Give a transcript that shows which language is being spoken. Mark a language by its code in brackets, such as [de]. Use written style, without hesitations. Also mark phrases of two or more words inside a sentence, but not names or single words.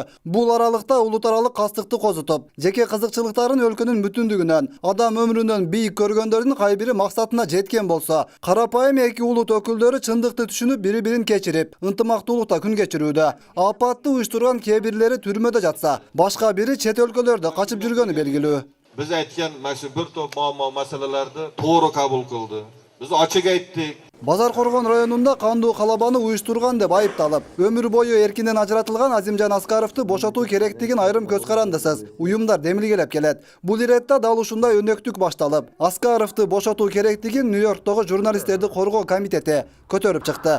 [ky] Бул аралыкта улут-аралык кастыкты козутуп, жеке кызыкчылыктарын өлкөнүн бүтүндүгүнөн, адам өмүрүнөн бийик көргөндөрдүн кай бири максатына жеткен болсо, карапайым эки улут өкүлдөрү чындыкты түшүнүп, бири-бирин кечирип, ынтымактуулукта күн кечирүүдө. Апатты уюштурган кээ бирлери түрмөдө жатса, башка бири чет өлкөлөрдө качып жүргөнү белгилүү. [uz] Biz aytgan mana bir top muammo masalalarni to'g'ri qabul qildi. Biz ochiq aytdik. [ky] Базар Коргон районунда кандуу калабаны уюштурган деп айыпталып, өмүр бою эркинден ажыратылган Азимжан Аскаровду бошотуу керектигин айрым көз карандысыз уюмдар демилгелеп келет. Бул иретте дал ушундай өнөктүк башталып, Аскаровду бошотуу керектигин Нью-Йорктогу журналисттерди коргоо комитети көтөрүп чыкты.